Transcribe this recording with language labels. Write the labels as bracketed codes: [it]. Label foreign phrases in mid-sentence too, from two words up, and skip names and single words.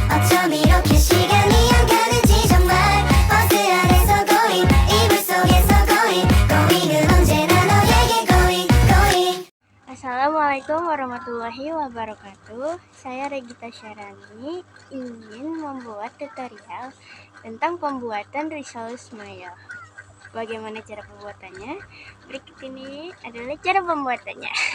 [ko] 어쩜 이렇게 시간이 안 가는지 정말 버스 안에서 고잉 이불 속에서 고잉은 언제나 너에게 고잉. [ar] السلام عليكم ورحمة الله وبركاته. [id] Saya Regita Syarani ingin membuat tutorial tentang pembuatan risoles mayo. Bagaimana cara pembuatannya? Berikut ini adalah cara pembuatannya.